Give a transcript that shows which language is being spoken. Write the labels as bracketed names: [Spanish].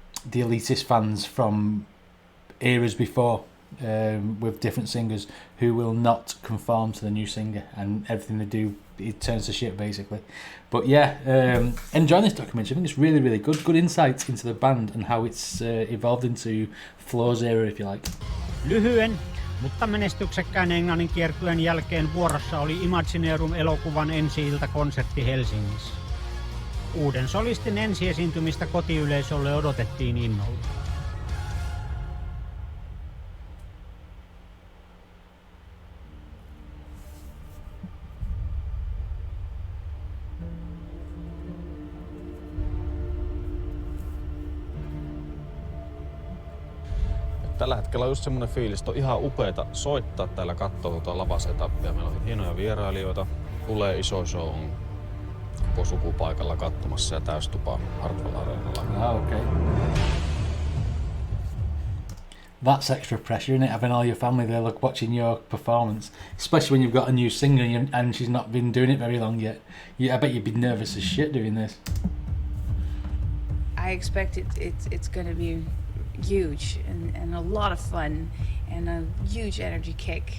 [English] the elitist fans from eras before, with different singers who will not conform to the new singer, and everything they do, it turns to shit basically. But yeah, enjoying this documentary. I think it's really, really good insight into the band and how it's evolved into Flo's era, if you like. [Finnish] Lyhyen, mutta menestyksekkään Englannin kiertueen jälkeen vuorossa oli Imagineerum-elokuvan ensi-iltakonsertti Helsingissä. Uuden solistin ensiesiintymistä kotiyleisölle odotettiin innolla. Tällä hetkellä on just semmoinen fiilis, että on ihan upeeta soittaa täällä, katsoa tuota lavasetappia. Meillä on hienoja vierailijoita, tulee iso show, on koko sukupaikalla katsomassa ja täystupa Hartwall Areenalla. [English] Okay. That's extra pressure, isn't it? Having all your family there watching your performance, especially when you've got a new singer and she's not been doing it very long yet. I bet you'd be nervous as shit doing this. I expect it's going to be huge and a lot of fun and a huge energy kick.